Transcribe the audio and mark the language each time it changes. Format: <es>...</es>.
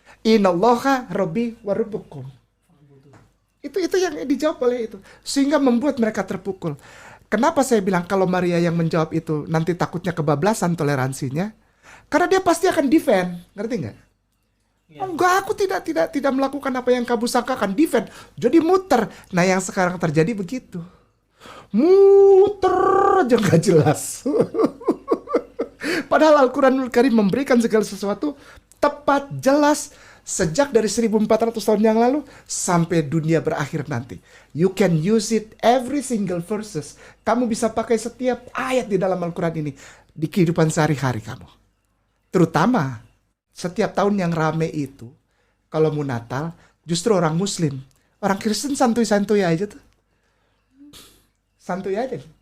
<ar>Innallaha Rabbi wa Rabbukum.</ar> <id>Itu yang dijawab oleh itu. Sehingga membuat mereka terpukul. Kenapa saya bilang kalau Maria yang menjawab itu nanti takutnya kebablasan toleransinya? Karena dia pasti akan defend, ngerti nggak? Ya. Enggak, aku tidak melakukan apa yang kamu sangkakan, defend. Jadi muter. Nah, yang sekarang terjadi begitu. Muter aja nggak jelas. Padahal Al-Quranul Karim memberikan segala sesuatu tepat, jelas, sejak dari 1400 tahun yang lalu sampai dunia berakhir nanti.</id> <en>You can use it every single verses.</en> <id>Kamu bisa pakai setiap ayat di dalam Al-Quran ini di kehidupan sehari-hari kamu. Terutama setiap tahun yang rame itu, kalau mau Natal, justru orang Muslim. Orang Kristen santuy-santuy aja tuh. Santuy aja.</id>